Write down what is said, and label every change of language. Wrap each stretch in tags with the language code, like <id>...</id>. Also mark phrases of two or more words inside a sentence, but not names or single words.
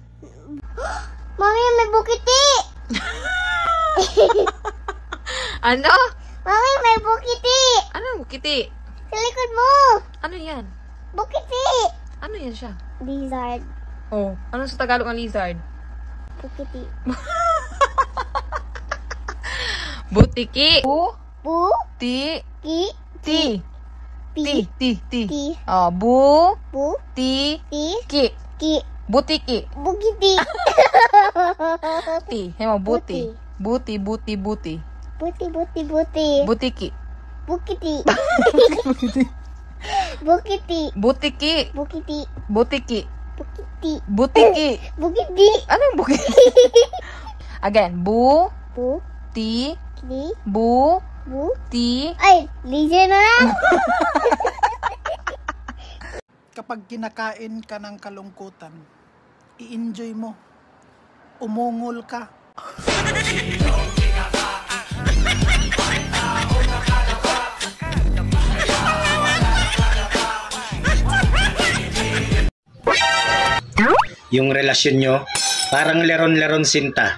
<tl>Mami, may bukiti! Ano? Mami, may bukiti! Ano bukiti? Sa likod mo! Ano yan? Bukiti! Ano yan siya? Lizard. Oh, ano sa Tagalog ang lizard? Bukiti. Butiki. Bu? Ti. Ki? Ti. Pi? Ti. Ti? Oh, bu. Bu? Ti. Ti? Ki. Ki? Butiki. Bukiti. Ti. Hema buti. Buti. Buti. Butiki. Bukiti. Butiki. Bukiti. Butiki. Bukiti. Butiki. Bukiti. Butiki. Bukiti. Anong bukiti? Again. Bu. Bu? Ti. Ki? Bu. Bu? Ti. Ay, lizard na lang. Kapag kinakain ka ng kalungkutan, i-enjoy mo. Umungol ka. Yung relasyon nyo, parang leron-leron sinta.</tl>